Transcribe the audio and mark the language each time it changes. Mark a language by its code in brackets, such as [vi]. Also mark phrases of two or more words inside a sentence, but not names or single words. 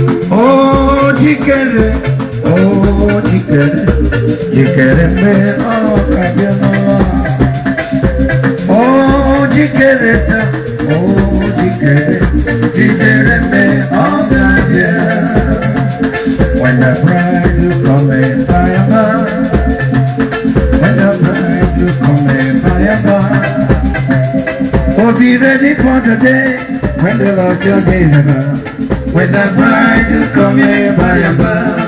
[ig] Oh, jikere. Oh, jikere. Jikere mgbe ọ ga-abịa n'ụwa. Oh, jikere taa. Oh, jikere. Jikere mgbe ọ ga-abịa. [en] When the bride is coming by and by. When the bride is coming by and by. Oh, be ready for the day when the Lord your deliver. When the bride is coming by and by.